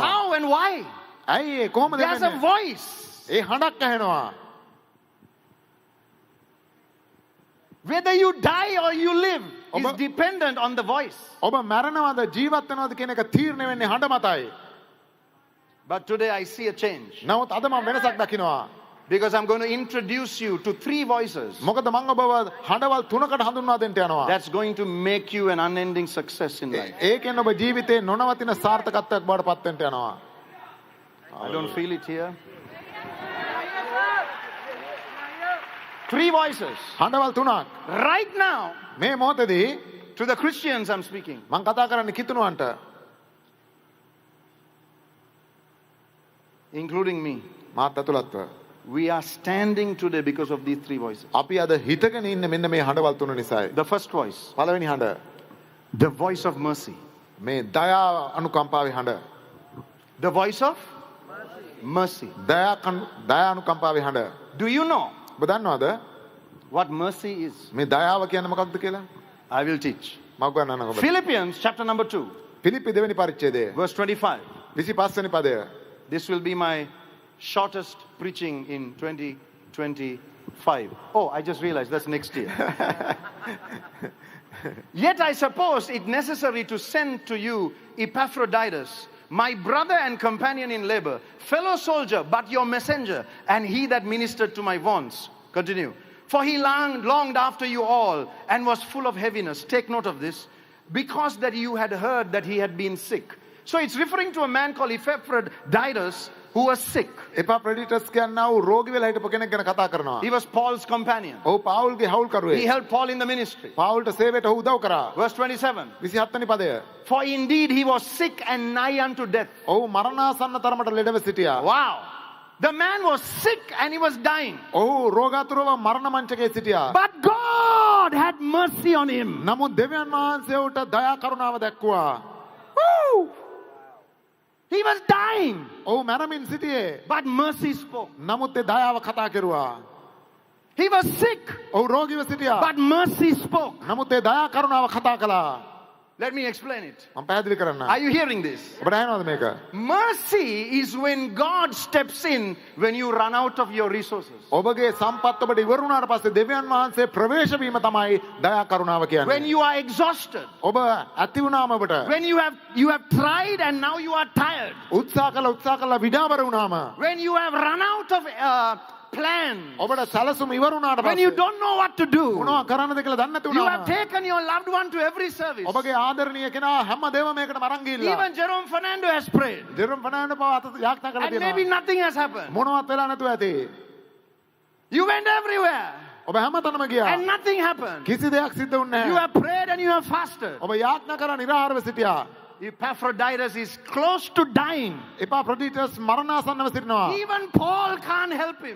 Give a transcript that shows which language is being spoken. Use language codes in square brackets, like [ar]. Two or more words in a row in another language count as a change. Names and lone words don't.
[en] How and why? [si] ඇයි ඒ කොහොමද [en] There's a [si] වෙන්නේ? [en] voice. [si] ඒ හඬක් ඇහෙනවා. [en] Whether you die or you live is Oba- dependent on the voice. [si] ඔබ මැරෙනවද ජීවත් වෙනවද කියන එක තීරණය වෙන්නේ හඬ මතයි. [en] But today I see a change. [si] නමුත් අද මම වෙනසක් දකිනවා. [en] Because I'm going to introduce you to three voices [si] මොකද මම ඔබව හඬවල් තුනකට හඳුන්වා දෙන්න යනවා. [en] that's going to make you an unending success in life. [si] ඒකෙන් ඔබ ජීවිතේ නොනවතින සාර්ථකත්වයක් බවට පත් වෙන්න යනවා. [en] I don't feel it here. Three voices. [si] හඬවල් තුනක්. [en] Right now, [si] මේ මොහොතේදී [en] to the Christians I'm speaking. [si] මම කතා කරන්නේ කිතුණුවන්ට. [en] Including me. [si] මාත් ඇතුළත්ව. [en] We are standing today because of these three voices. [si] අපි අද හිතගෙන ඉන්නේ මෙන්න මේ හඬවල් තුන නිසායි. [en] The first voice, [si] පළවෙනි හඬ [en] the voice of mercy. [si] මේ දයා අනුකම්පාවේ හඬ. [en] The voice of mercy. [si] දයා අනුකම්පාවේ හඬ. [en] Do you know [si] ඔබ දන්නවද [en] what mercy is? [si] මේ දයාව කියන්නේ මොකක්ද කියලා? [en] I will teach. [si] මම ගන්නන්න ඔබට. [en] Philippians chapter number 2, [si] පිලිප්පි දෙවෙනි පරිච්ඡේදය [en] verse 25. [si] 25 වෙනි පදය. [en] This will be my shortest preaching in 2025. Oh, I just realized that's next year. Yet I suppose it necessary to send to you Epaphroditus, my brother and companion in labor, fellow soldier, but your messenger, and he that ministered to my wants. Continue. For he longed after you all and was full of heaviness. Take note of this. Because that you had heard that he had been sick. So it's referring to a man called Epaphroditus who was sick. [si] එපාෆ්‍රොඩිටස් කියනවා රෝගී වෙලා හිටපු කෙනෙක් ගැන කතා කරනවා. [en] He was Paul's companion. [si] ඔව් පාවුල්ගේ [en] He [si] හවුල්කරුවෙක්. [en] helped Paul in the ministry. [si] පාවුල්ට සේවයට ඔහු උදව් කරා. [en] Verse 27. [si] 27 වෙනි පදය. [en] For indeed he was sick and nigh unto death. [si] ඔහු මරණාසන්න තරමට ලෙඩව සිටියා. [en] Wow. The man was sick and he was dying. [si] ඔහු රෝගාතුරව මරණ මංචකයේ සිටියා. [en] But God had mercy on him. [si] නමුත් දෙවියන් වහන්සේ ඔහුට දයා කරුණාව දැක්වුවා. [en] Woo! He was dying. [si] ඔහු මැරමින් සිටියේ. [en] But mercy spoke. [si] නමුත් ඒ දයාව කතා කෙරුවා. [en] He was sick. [si] ඔහු රෝගීව සිටියා. [en] But mercy spoke. [si] නමුත් ඒ දයා කරුණාව කතා කළා. [en] Let me explain it. [si] මම පැහැදිලි කරන්න. [en] Are you hearing this? [si] ඔබට ඇහෙනවද මේක? [en] Mercy is when God steps in when you run out of your resources. [si] ඔබගේ සම්පත් ඔබට ඉවර වුණාට පස්සේ දෙවියන් වහන්සේ ප්‍රවේශ වීම තමයි දයා කරුණාව [en] When [si] කියන්නේ. [en] you are exhausted. [si] ඔබ ඇති වුණාම ඔබට [en] When you have tried and now you are tired. [si] උත්සාහ කළා විඩාවර වුණාම [en] When you have run out of plans. [si] ඔබට සැලසුම් ඉවර වුණාට [en] When you [si] පස්සේ [en] don't know what to do. [si] මොනවා කරන්නද කියලා දන්නේ නැති [en] You have [si] වුණාම [en] taken your loved one to every service. [si] ඔබගේ ආදරණීය කෙනා හැම දේම මේකටම අරන් ගිහිල්ලා [en] Even Jerome Fernando has prayed. [si] දෙරුම් ෆර්නෑන්ඩෝ පව අත යාඥා කරලා [en] And maybe [si] තියෙනවා. [en] nothing has happened. [si] මොනවත් වෙලා නැතුව ඇති. [en] You went everywhere. [si] ඔබ හැමතැනම ගියා. [en] And nothing happened. [si] කිසි දෙයක් සිද්ධ වුණේ [en] You [si] නැහැ. [en] have prayed and you have fasted. [si] ඔබ යාඥා කරලා නිරාහාරව සිටියා. [en] Epaphroditus is close to dying. [si] එපාෆ්‍රොඩිටස් මරණාසන්නව සිටිනවා. [en] Even Paul can't help him.